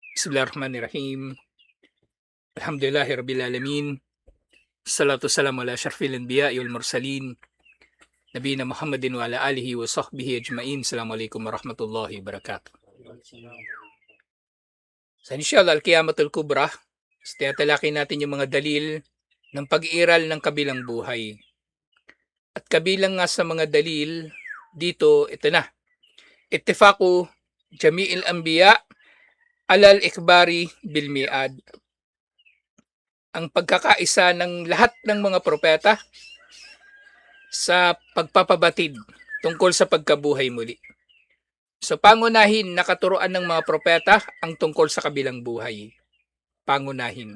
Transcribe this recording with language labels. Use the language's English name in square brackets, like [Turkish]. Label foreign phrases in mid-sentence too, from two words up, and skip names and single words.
[Arabic] بسم الله الرحمن الرحيم. الحمد لله رب العالمين. الصلاة والسلام على أشرف الأنبياء والمرسلين. نبينا محمد وعلى آله وصحبه أجمعين. السلام عليكم ورحمة الله وبركاته. Sa إن شاء الله القيامة الكبرى, [Filipino] tinatalakay natin yung mga dalil ng pag-iral ng kabilang buhay. At kabilang nga sa mga dalil dito, ito na. [Arabic] اتفاق جميع الأنبياء على الإخبار بالميعاد. [Filipino] Ang pagkakaisa ng lahat ng mga propeta sa pagpapabatid tungkol sa pagkabuhay muli. So pangunahin nakaturuan ng mga propeta ang tungkol sa kabilang buhay. Pangunahin.